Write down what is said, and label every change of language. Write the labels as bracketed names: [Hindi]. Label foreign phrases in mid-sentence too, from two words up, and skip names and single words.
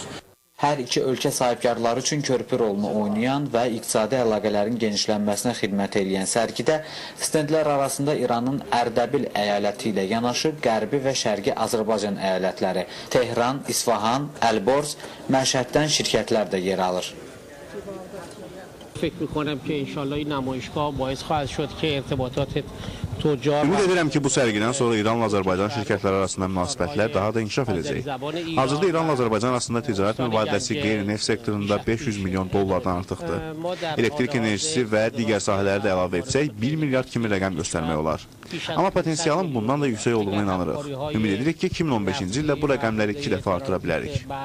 [Azerbaijani] Hər iki ölkə sahibkarları üçün körpü rolunu oynayan və iqtisadi əlaqələrin genişlənməsinə xidmət edən sərgidə stendlər arasında İranın Ərdəbil əyaləti ilə yanaşı Qərbi və Şərqi Azərbaycan əyalətləri, Tehran, İsfahan, Əlborz, Məşhəddən şirkətlər də yer alır. [Persian] فکر میکنم که انشالله این نمایشگاه باعث خواهد شد که ارتباطات تجار [Azerbaijani] Ümid edirəm ki, bu sərgidən sonra İranla Azərbaycan şirkətləri arasında münasibətlər daha da inkişaf edəcək. Hazırda İranla Azərbaycan arasında ticarət mübadiləsi qeyri-neft sektorunda 500 milyon dollardan artıqdır. Elektrik enerjisi və digər sahələri də əlavə etsək, 1 milyard kimi rəqəm göstərmək olar. Amma potensialın bundan da yüksək olduğuna inanırıq. Ümid edirik ki, 2015-ci ildə bu rəqəmləri 2 dəfə artıra bilərik.